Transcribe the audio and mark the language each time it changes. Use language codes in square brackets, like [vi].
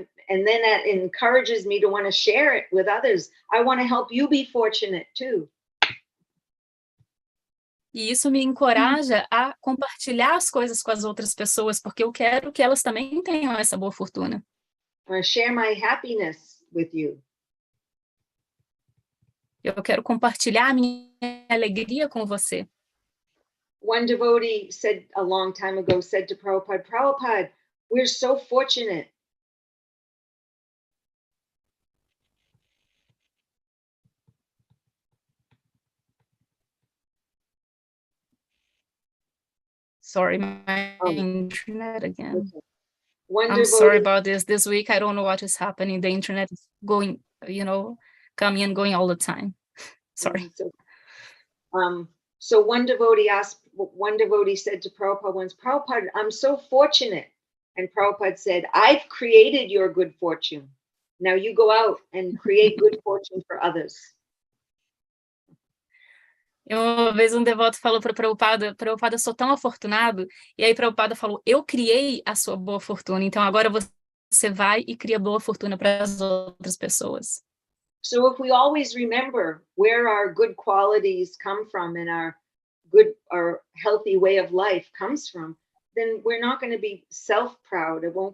[en] And then that encourages me to want to share it with others. I want to help you be fortunate too. [pt] E isso me encoraja a compartilhar as coisas com as outras pessoas, porque eu quero que elas também tenham essa boa fortuna. [en] I want to share my happiness with you. [pt] Eu quero compartilhar a minha alegria com você. [en] One devotee said a long time ago, said to Prabhupada, Prabhupada, we're so fortunate. Sorry, my internet again. Okay. I'm sorry about this. This week, I don't know what is happening. The internet is going, coming and going all the time. Sorry. So one devotee said to Prabhupada once, Prabhupada, I'm so fortunate. And Prabhupada said, I've created your good fortune. Now you go out and create good fortune for others. [pt] E uma vez um devoto falou para Prabhupada, Prabhupada, sou tão afortunado, e aí Prabhupada falou, eu criei a sua boa fortuna, então agora você vai e cria boa fortuna para as outras pessoas. [en] So if we always remember where our good qualities come from and our healthy way of life comes from, then we're not going to be self-proud.